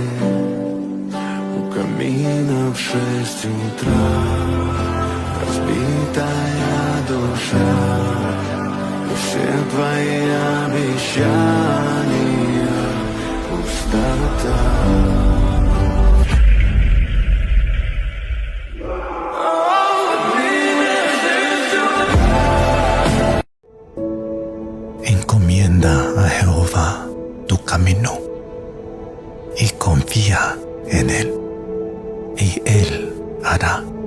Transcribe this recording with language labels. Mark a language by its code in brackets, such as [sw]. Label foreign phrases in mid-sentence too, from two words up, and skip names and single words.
[ru] У камина в 6 утра разбитая душа, и все твои обещания пустота. [es] Encomienda a Jehová tu camino y confía en Él, y Él hará.